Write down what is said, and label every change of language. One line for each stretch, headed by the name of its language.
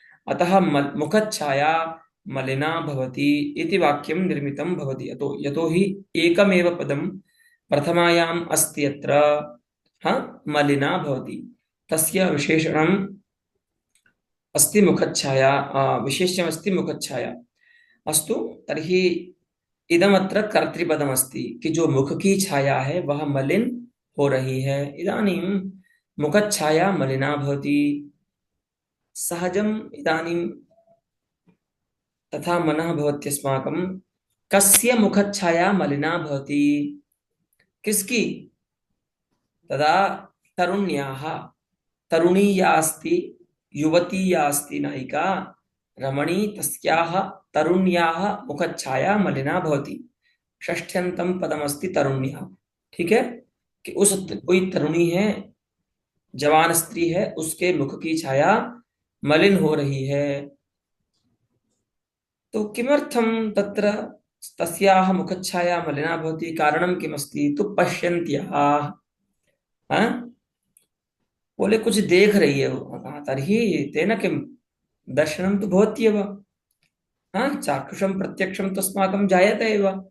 Sanskrit: अतः मुखच्छाया मलिना भवति इति वाक्यं निर्मितं भवति। यतो हि एकमेव पदं प्रथमायाम् अस्ति अत्र, मलिना भवति। तस्य विशेषणम् अस्ति मुखच्छाया, विशेष्यमस्ति मुखच्छाया। अस्तु, तर्हि इदमत्र कर्तृपदमस्ति
Hindi: कि जो मुख की छाया है वह मलिन हो रही है।
Sanskrit: इदानीं मुखच्छाया मलिना भवति। सहजम् इदानीं तथा मनः भवत्यस्माकं, कस्य मुखच्छाया मलिना भवति,
Hindi: किसकी?
Sanskrit: तदा तरुण्याः, तरुणी या अस्ति, युवती या अस्ति नायिका रमणी, तस्याः तरुण्याः मुखच्छाया मलिना भवति। षष्ठ्यन्तं पदमस्ति तरुण्याः।
Hindi: ठीक है, कि उस कोई तरुणी है, जवान स्त्री है, उसके मुख की छाया मलिन हो रही है।
Sanskrit: तो किमर्थं तत्र तस्याः मुखच्छाया मलिना भवति, कारणं किमस्ति? तो पश्यन्त्याः,
Hindi: बोले कुछ देख रही है वो।
Sanskrit: तर्हि तेन किं, दर्शनं तु भवत्येव। चाक्षुषं प्रत्यक्षं तस्माकं जायते एव।